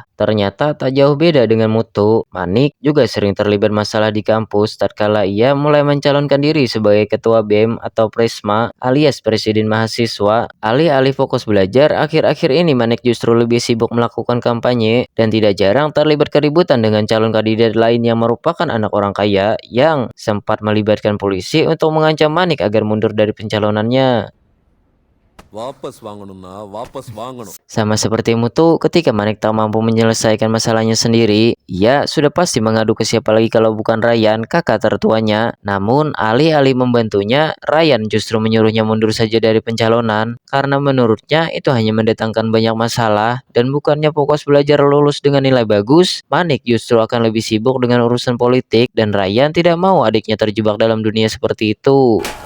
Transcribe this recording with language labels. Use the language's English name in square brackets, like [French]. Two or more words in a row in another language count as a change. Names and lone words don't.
[Indonesian] Ternyata tak jauh beda dengan Mutu, Manik juga sering terlibat masalah di kampus tatkala ia mulai mencalonkan diri sebagai ketua BEM atau Presma alias presiden mahasiswa. Alih-alih fokus belajar, akhir-akhir ini Manik justru lebih sibuk melakukan kampanye dan tidak jarang terlibat keributan dengan calon kandidat lain yang merupakan anak orang kaya yang sempat melibatkan polisi untuk mengancam Manik agar mundur dari pencalonannya. [Tamil] வாபஸ் வாங்கணும்னா வாபஸ் வாங்கணும். [Indonesian] Sama seperti Mutu, ketika Manik tak mampu menyelesaikan masalahnya sendiri, ia sudah pasti mengadu ke siapa lagi kalau bukan Ryan, kakak tertuanya. Namun, alih-alih membantunya, Ryan justru menyuruhnya mundur saja dari pencalonan, karena menurutnya itu hanya mendatangkan banyak masalah, dan bukannya fokus belajar lulus dengan nilai bagus, Manik justru akan lebih sibuk dengan urusan politik, dan Ryan tidak mau adiknya terjebak dalam dunia seperti itu.